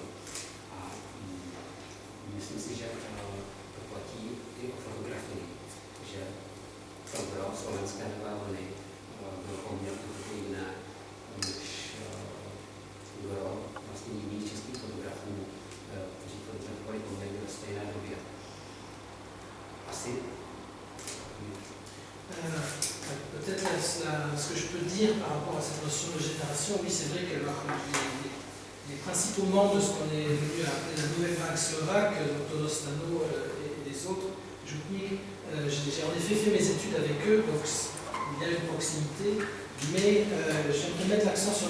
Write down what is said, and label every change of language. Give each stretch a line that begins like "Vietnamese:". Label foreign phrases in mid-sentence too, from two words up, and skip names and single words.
Czech: A myslím si, že to platí i o fotografii, že to gro slovenské nové vlny bylo poměrně trochu jiné, než gro vlastně jiných českých fotografů, kteří fotografovali poměrně ve stejné době. Asi.
French: Peut-être ce que je peux dire par rapport à cette notion de génération, oui, c'est vrai que les principaux membres de ce qu'on est venu appeler la nouvelle vague slovaque, Tono Stano et les autres, j'ai en effet fait mes études avec eux, donc il y a une proximité, mais j'aimerais mettre l'accent sur